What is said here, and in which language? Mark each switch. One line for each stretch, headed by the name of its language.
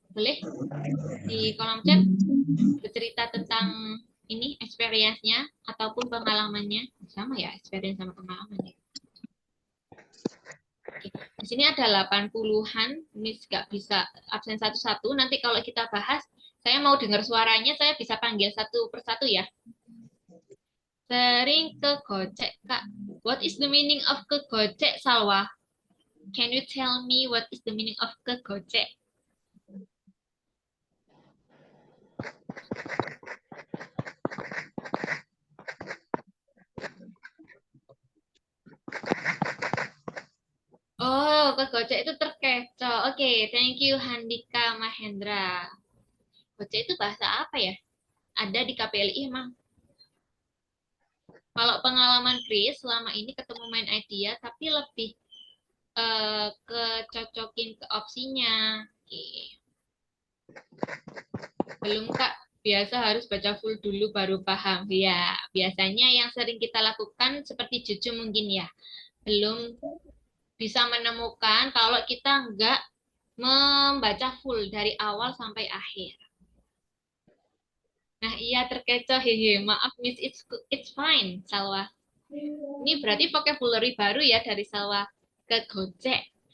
Indonesian: Boleh di kolom chat bercerita tentang ini experience-nya ataupun pengalamannya. Sama ya, experience sama pengalamannya. Di sini ada 80-an, Miss nggak bisa absen satu-satu. Nanti kalau kita bahas, saya mau dengar suaranya, saya bisa panggil satu persatu ya. Sering kegocek, Kak.
English: What is the meaning of kegocek, Salwa? Can you tell me what is the meaning of kegocek?
Indonesian: Oh, kegocek itu terkecoh. Oke,
English: thank you
Indonesian: Handika Mahendra. Gocek itu bahasa apa ya? Ada di KPLI emang. Kalau pengalaman Chris selama ini ketemu main idea, tapi lebih kecocokin ke opsinya. Oke. Belum Kak, biasa harus baca full dulu baru paham. Ya, biasanya yang sering kita lakukan seperti Juju mungkin ya. Belum bisa menemukan kalau kita nggak membaca full dari awal sampai akhir. Nah, iya terkecoh, hehe. Maaf,
English: Miss, it's fine, Salwa.
Indonesian: Ini berarti vocabulary baru ya dari Salwa ke Gojek.